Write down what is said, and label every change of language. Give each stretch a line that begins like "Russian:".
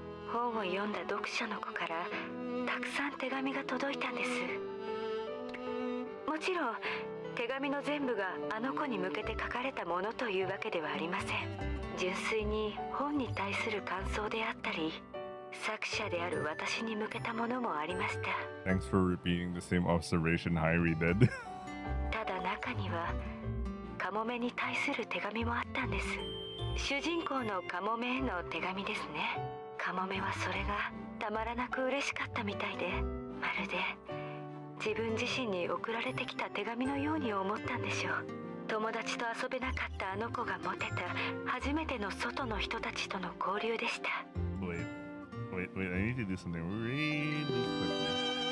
Japanese: 本を読んだ読者の子からたくさん手紙が届いたんです。もちろん手紙の全部があの子に向けて書かれたものというわけではありません。純粋に本に対する感想であったり、作者である私に向けたものもありました。
English: Thanks for repeating the same observation Hairi did.
Japanese: ただ中にはカモメに対する手紙もあったんです。主人公のカモメへの手紙ですね。カモメはそれがたまらなく嬉しかったみたいで、まるで自分自身に送られてきた手紙のように思ったんでしょう。友達と遊べなかったあの子が持てた初めての外の人たちとの交流でした。
English: Wait, I need to do something really quickly.